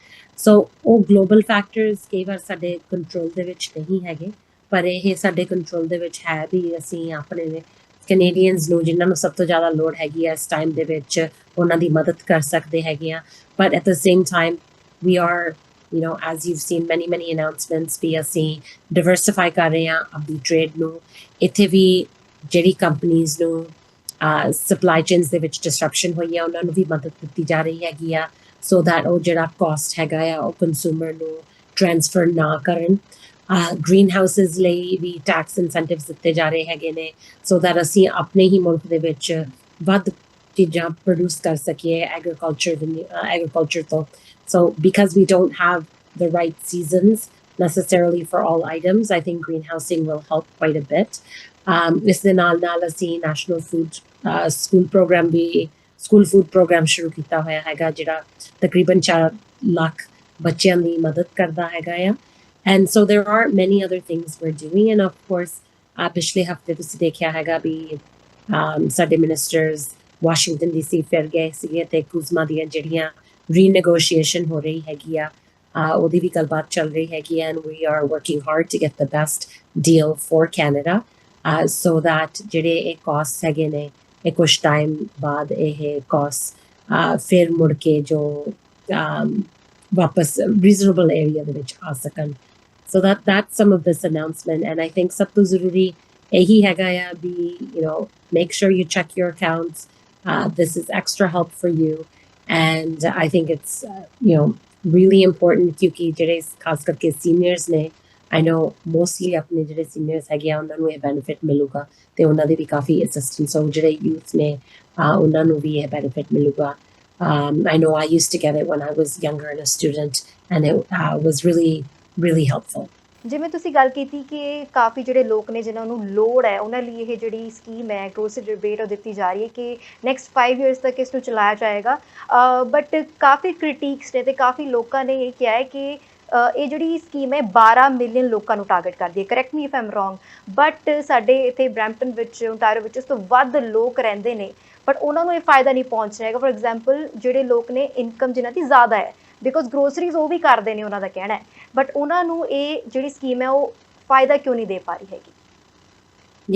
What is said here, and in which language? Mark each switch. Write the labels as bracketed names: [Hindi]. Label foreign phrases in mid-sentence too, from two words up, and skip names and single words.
[Punjabi] ਸੋ ਉਹ [English] global factors [Punjabi] ਕਈ ਵਾਰ ਸਾਡੇ ਕੰਟਰੋਲ ਦੇ ਵਿੱਚ ਨਹੀਂ ਹੈਗੇ, ਪਰ ਇਹ ਸਾਡੇ ਕੰਟਰੋਲ ਦੇ ਵਿੱਚ ਹੈ ਵੀ ਅਸੀਂ ਆਪਣੇ ਕੈਨੇਡੀਅਨਸ ਨੂੰ ਜਿਨ੍ਹਾਂ ਨੂੰ ਸਭ ਤੋਂ ਜ਼ਿਆਦਾ ਲੋੜ ਹੈਗੀ ਆ ਇਸ ਟਾਈਮ ਦੇ ਵਿੱਚ ਉਹਨਾਂ ਦੀ ਮਦਦ ਕਰ ਸਕਦੇ ਹੈਗੇ ਆ। [English] But at the same time we are as you've seen many announcements [Punjabi] ਵੀ ਅਸੀਂ ਡਿਵਰਸਿਫਾਈ ਕਰ ਰਹੇ ਹਾਂ ਆਪਣੀ ਟ੍ਰੇਡ ਨੂੰ। ਇੱਥੇ ਵੀ ਜਿਹੜੀ ਕੰਪਨੀਜ਼ ਨੂੰ [English] supply chains [Punjabi] ਦੇ ਵਿੱਚ ਡਿਸਰਪਸ਼ਨ ਹੋਈ ਆ ਉਹਨਾਂ ਨੂੰ ਵੀ ਮਦਦ ਦਿੱਤੀ ਜਾ ਰਹੀ ਹੈਗੀ ਆ, [English] so that [Punjabi] ਉਹ ਜਿਹੜਾ ਕਾਸਟ ਹੈਗਾ ਆ ਉਹ ਕੰਜ਼ਿਊਮਰ ਨੂੰ ਟ੍ਰਾਂਸਫਰ ਨਾ ਕਰਨ। [English] green houses [Punjabi] ਲਈ ਵੀ [English] tax incentives [Punjabi] ਦਿੱਤੇ ਜਾ ਰਹੇ ਹੈਗੇ ਨੇ [English] so that [Punjabi] ਅਸੀਂ ਆਪਣੇ ਹੀ ਮੁਲਕ ਦੇ ਵਿੱਚ ਵੱਧ ਚੀਜ਼ਾਂ ਪ੍ਰੋਡਿਊਸ ਕਰ ਸਕੀਏ ਐਗਰੀਕਲਚਰ ਤੋਂ। [English] So because we don't have the right seasons necessarily for all items, I think greenhousing will help quite a bit. [Punjabi] ਇਸ ਦੇ ਨਾਲ ਅਸੀਂ ਨੈਸ਼ਨਲ ਫੂਡ ਸਕੂਲ ਫੂਡ ਪ੍ਰੋਗਰਾਮ ਸ਼ੁਰੂ ਕੀਤਾ ਹੋਇਆ ਹੈਗਾ, ਜਿਹੜਾ ਤਕਰੀਬਨ 4 ਲੱਖ ਬੱਚਿਆਂ ਦੀ ਮਦਦ ਕਰਦਾ ਹੈਗਾ ਆ। [English] And so there are many other things we're doing, and of course [Punjabi] ਪਿਛਲੇ ਹਫਤੇ ਤੁਸੀਂ ਦੇਖਿਆ ਹੈਗਾ ਵੀ ਸਾਡੇ ਮਿਨਿਸਟਰਸ ਵਾਸ਼ਿੰਗਟਨ DC ਫਿਰ ਗਏ ਸੀਗੇ ਤੇ ਕੁਜ਼ਮਾ ਦੀਆਂ ਜਿਹੜੀਆਂ ਰੀਨੇਗੋਸ਼ੀਏਸ਼ਨ ਹੋ ਰਹੀ ਹੈਗੀ ਆ ਉਹਦੀ ਵੀ ਗੱਲਬਾਤ ਚੱਲ ਰਹੀ ਹੈਗੀ, [English] and we are working hard to get the best deal for Canada. so that [Punjabi] ਜਿਹੜੇ ਇਹ costs ਹੈਗੇ ਨੇ ਇਹ ਕੁਛ ਟਾਈਮ ਬਾਅਦ ਇਹ costs ਫਿਰ ਮੁੜ ਕੇ ਜੋ ਵਾਪਸ [English] reasonable area [Punjabi] ਦੇ ਵਿੱਚ ਆ ਸਕਣ [English] so that's some of this announcement and I think [Punjabi] ਸਭ ਤੋਂ ਜ਼ਰੂਰੀ ਇਹੀ ਹੈਗਾ ਆ ਵੀ [English] make sure you check your accounts. This is extra help for you and I think it's really important [Punjabi] ਕਿਉਂਕਿ ਜਿਹੜੇ ਖਾਸ ਕਰਕੇ seniors ਨੇ [English] I know mostly [Punjabi] ਆਪਣੇ ਜਿਹੜੇ seniors ਹੈਗੇ ਆ ਉਹਨਾਂ ਨੂੰ ਇਹ benefit ਮਿਲੂਗਾ ਤੇ ਉਹਨਾਂ ਦੇ ਵੀ ਕਾਫੀ assistance ਹੋ ਜਿਹੜੇ youth ਨੇ ਉਹਨਾਂ ਨੂੰ ਵੀ ਇਹ benefit ਮਿਲੂਗਾ [English] I know I used to get it when I was younger and a student and it was really helpful. [Punjabi] ਜਿਵੇਂ ਤੁਸੀਂ ਗੱਲ ਕੀਤੀ ਕਿ ਕਾਫੀ ਜਿਹੜੇ ਲੋਕ ਨੇ ਜਿਨ੍ਹਾਂ ਨੂੰ ਲੋੜ ਹੈ ਉਹਨਾਂ ਲਈ ਇਹ ਜਿਹੜੀ ਸਕੀਮ ਹੈ [English] grocery rebate [Punjabi] ਉਹ ਦਿੱਤੀ ਜਾ ਰਹੀ ਹੈ ਕਿ [English] next 5 years [Punjabi] ਤੱਕ ਇਸ ਨੂੰ ਚਲਾਇਆ ਜਾਏਗਾ ਬਟ ਕਾਫੀ ਕ੍ਰਿਟਿਕਸ ਨੇ ਤੇ ਕਾਫੀ ਲੋਕਾਂ ਨੇ ਇਹ ਕਿਹਾ ਹੈ ਕਿ ਇਹ ਜਿਹੜੀ ਸਕੀਮ ਹੈ 12 ਮਿਲੀਅਨ ਲੋਕਾਂ ਨੂੰ ਟਾਰਗੇਟ ਕਰਦੀ ਹੈ [English] correct me if I'm wrong [Punjabi] ਬਟ ਸਾਡੇ ਇੱਥੇ ਬਰੈਂਪਟਨ ਵਿੱਚ ਓਨਟਾਰੀਓ ਵਿੱਚ ਉਸ ਤੋਂ ਵੱਧ ਲੋਕ ਰਹਿੰਦੇ ਨੇ ਬਟ ਉਹਨਾਂ ਨੂੰ ਇਹ ਫਾਇਦਾ ਨਹੀਂ ਪਹੁੰਚ ਰਿਹਾ ਹੈਗਾ [English] for example [Punjabi] ਜਿਹੜੇ ਲੋਕ ਨੇ ਇਨਕਮ ਜਿਨ੍ਹਾਂ ਦੀ ਜ਼ਿਆਦਾ ਹੈ [English] because groceries [Punjabi] ਉਹ ਵੀ ਕਰਦੇ ਨੇ ਉਹਨਾਂ ਦਾ ਕਹਿਣਾ ਹੈ ਬਟ ਉਹਨਾਂ ਨੂੰ ਇਹ ਜਿਹੜੀ ਸਕੀਮ ਹੈ ਉਹ ਫਾਇਦਾ ਕਿਉਂ ਨਹੀਂ ਦੇ ਪਾ ਰਹੀ ਹੈਗੀ